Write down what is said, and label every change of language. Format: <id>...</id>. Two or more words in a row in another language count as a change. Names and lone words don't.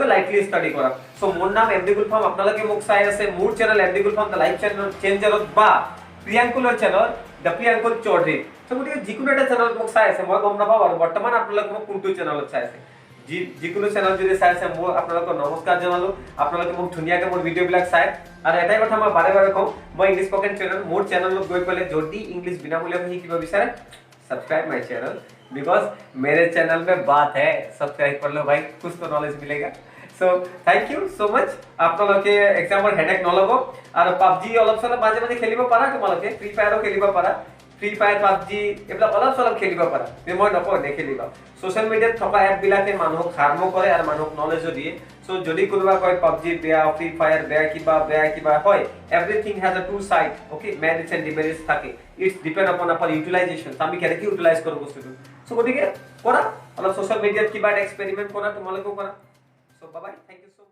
<en>lightly study</en> <as>কৰা সো মোৰ নাম এমডি গুল ফাৰ্ম আপোনালোকে মোক চাই আছে মোৰ চেনেল এমডি গুল ফাৰ্ম দ্য লাইফ চেঞ্জাৰত বা প্ৰিয়াংকুলৰ চেনেল দ্য প্ৰিয়াংকুল চৌধুৰী সো গতিকে যিকোনো এটা চেনেলত মোক চাই আছে মই গম নাপাওঁ আৰু বৰ্তমান আপোনালোকে মোক কোনটো চেনেলত চাই আছে যিকোনো চেনেল যদি চাই আছে মই আপোনালোকক নমস্কাৰ জনালো আপোনালোকে মোক ধুনীয়াকৈ মোৰ ভিডিঅ'বিলাক চাই আৰু এটাই কথা মই বাৰে বাৰে কওঁ মই</as> <en>English spoken channel</en> <as>মোৰ চেনেলত গৈ পেলাই যদি ইংলিশ বিনামূলীয়াকৈ শিকিব বিচাৰে</as> <en>subscribe my channel because</en> <hi>मेरे चैनल में बात है सब्सक्राइब कर लो भाई कुछ तो नॉलेज मिलेगा</hi> <en>so thank you so much</en> <as>আপোনালোকে এক্সামৰ হেডেক নলব আৰু পাবজি অলপ চলপ মাজে মাজে খেলিব পাৰা তোমালোকে ফ্ৰী ফায়াৰো খেলিব পাৰা ফ্ৰী ফায়াৰ পাবজি এইবিলাক অলপ চলপ খেলিব পাৰা মই নকওঁ নেখেলিবা সোশ্যাল মিডিয়াত থকা এপ বিলাকে মানুহক হাৰ্ম কৰে আৰু মানুহক নলেজো দিয়ে সো যদি কোনোবা কয় পাবজি বেয়া ফ্ৰী ফায়াৰ বেয়া কিবা হয়</as> <en>everything has a two side okay merits and demerits</en> <as>থাকে</as> <en>it's depend upon upper utilization</en> <as>আমি কেনেকৈ ইউটিলাইজ কৰোঁ বস্তুটো সো গতিকে কৰা অলপ সোশ্যাল মিডিয়াত কিবা এটা এক্সপেৰিমেন্ট কৰা তোমালোকেও কৰা</as> <en>so bye bye thank you</en>